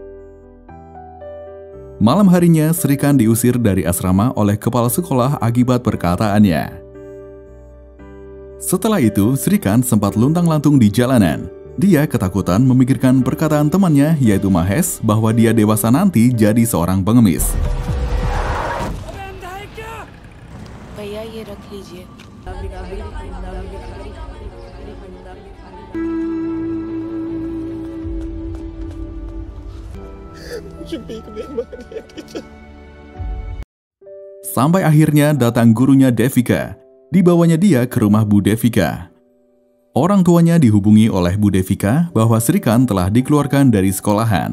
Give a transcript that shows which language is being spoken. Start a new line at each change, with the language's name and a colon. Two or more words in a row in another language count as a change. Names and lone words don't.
Indonesian: Malam harinya, Srikan diusir dari asrama oleh kepala sekolah akibat perkataannya. Setelah itu, Srikan sempat luntang-lantung di jalanan. Dia ketakutan memikirkan perkataan temannya yaitu Mahes bahwa dia dewasa nanti jadi seorang pengemis.
Hindi: भैया ये रख लीजिए.
Indonesian: Sampai akhirnya datang gurunya Devika. Dibawanya dia ke rumah Bu Devika. Orang tuanya dihubungi oleh Bu Devika bahwa Srikan telah dikeluarkan dari sekolahan.